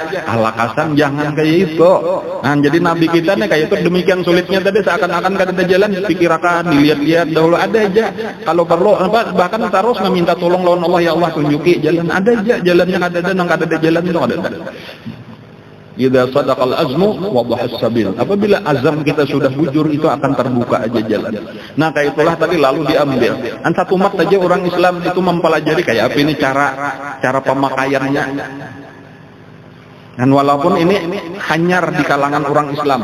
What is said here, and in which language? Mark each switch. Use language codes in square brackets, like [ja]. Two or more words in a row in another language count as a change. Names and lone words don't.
[bjn] Lakasan jangan kayak itu. Nah jadi Nabi kita nih kayak itu demikian sulitnya tadi, seakan-akan kada ada jalan, pikirkan, dilihat-lihat dahulu ada aja. Kalau perlu bahkan terus meminta tolong lawan Allah, ya Allah tunjuki jalan, ada aja jalannya, ada nang kada ada jalan itu ada. [ar] Idza sadaqal azmu wa dhahas sabil. [bjn] Apabila azam kita sudah bujur itu akan terbuka aja jalan. Nah kayak itulah tadi lalu diambil. Satu mat aja orang Islam itu mempelajari kayak apa ini cara pemakaiannya. Dan walaupun ini hanyar di kalangan orang Islam.